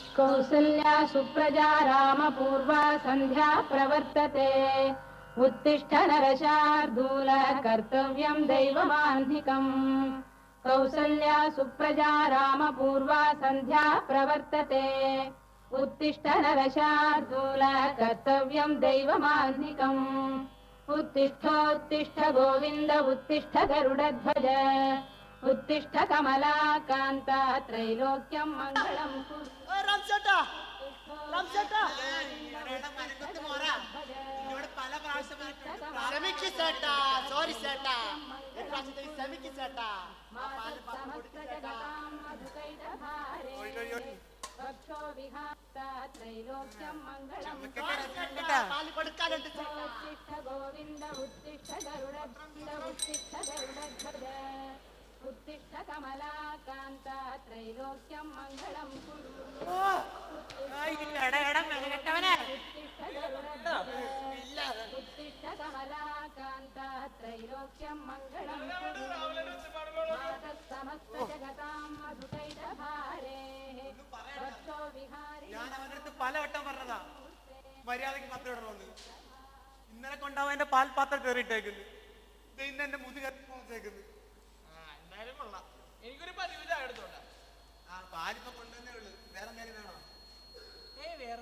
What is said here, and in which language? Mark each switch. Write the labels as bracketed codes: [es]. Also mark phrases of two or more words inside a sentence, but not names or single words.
[sa] कौसल्या सुप्रजा रामपूर्वा सन्ध्या प्रवर्तते उत्तिष्ठ नरशार्दूल कर्तव्यं दैवमाह्निकम् कौसल्या सुप्रजा रामपूर्वा सन्ध्या प्रवर्तते उत्तिष्ठ नरशार्दूल कर्तव्यं दैवमाह्निकम् उत्तिष्ठोत्तिष्ठ गोविन्द उत्तिष्ठ गरुडध्वज उत्तिष्ठ कमलाकान्ता त्रैलोक्यं मङ्गलं कुरु [ml] സോറി ചേട്ടാ ക്ഷമിക്ക് ചേട്ടാ [sa] त्रैलोक्यं मङ्गलं [ml] പാല് കൊടുക്കാനുണ്ട് [sa] उत्तिष्ठ गोविन्द उत्तिष्ठ गरुडध्वज उत्तिष्ठ गरुडध्वज उत्तिष्ठ कमलाकान्ता त्रैलोक्यं मङ्गलं कुरु उत्तिष्ठ कमलाकान्ता त्रैलोक्यं मङ्गलं कुरु समस्त जगतां मधुकैटभारेः वक्षो विहारि [ml] ഞാൻ അവന്റെ അടുത്ത് പലവട്ടം പറഞ്ഞതാ മര്യാദക്ക് പത്രം ഇടണമെന്ന്. ഇന്നലെ കൊണ്ടാവും എന്റെ പാൽപാത്രം കയറിയിട്ടേക്കുന്നു. ഇന്ന് എന്റെ മുതുകേക്കുന്നു. എന്തായാലും കൊള്ളാം. എനിക്കൊരു പതിവ് ചായ എടുത്തോണ്ട. പാലിപ്പോ കൊണ്ടുവന്നേ ഉള്ളു. വേറെ എന്തെങ്കിലും വേണോ? വേറെ